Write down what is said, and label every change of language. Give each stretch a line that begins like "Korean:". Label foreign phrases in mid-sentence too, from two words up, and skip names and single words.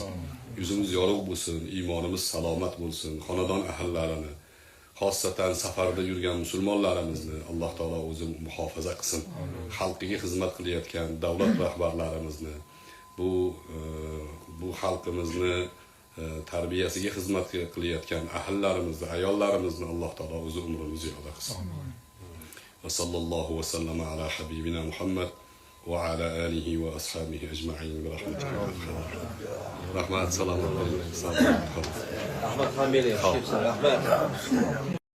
Uzbek: Yuzimiz yorug' bo'lsin, iymonimiz salomat bo'lsin, xonadon ahillarini, xosatan safarda yurgan musulmonlarimizni Alloh taolo o'zi muhofaza qilsin. Xalqiga xizmat qilayotgan davlat rahbarlarimizni, bu xalqimizni tarbiyasiga xizmat qilayotgan ahillarimizni, ayollarimizni Alloh taolo o'zi umrini ziyoda qilsin.
Arabic: وصلى الله وسلم على حبيبنا محمد وعلى آله وأصحابه أجمعين برحمتك.
Uzbek: Rahmat, salomat bo'ling. Rahmat familiya, rahmat.